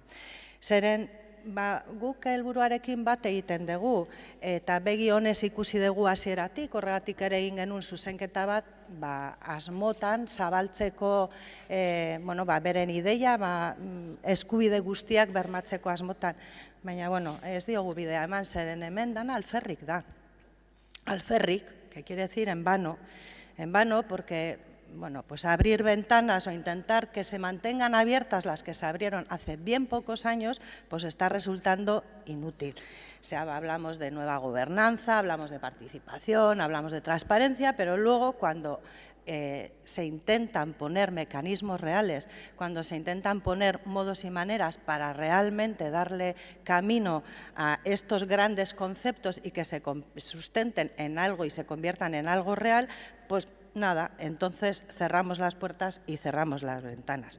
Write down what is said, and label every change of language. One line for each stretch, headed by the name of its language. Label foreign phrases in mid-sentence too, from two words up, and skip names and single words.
Basque: Zeren, guk helburuarekin bat egiten dugu, eta begi honez ikusi dugu hasieratik, horregatik ere egin genuen zuzenketa bat, asmotan, zabaltzeko, beren ideia, eskubide guztiak bermatzeko asmotan. Baina, ez diogu bidea eman, zeren hemen dana alferrik da. Alferrik,
Spanish: que quiere decir en vano porque abrir ventanas o intentar que se mantengan abiertas las que se abrieron hace bien pocos años, pues está resultando inútil. O sea, hablamos de nueva gobernanza, hablamos de participación, hablamos de transparencia, pero luego cuando se intentan poner mecanismos reales, cuando se intentan poner modos y maneras para realmente darle camino a estos grandes conceptos y que se sustenten en algo y se conviertan en algo real, pues nada, entonces cerramos las puertas y cerramos las ventanas.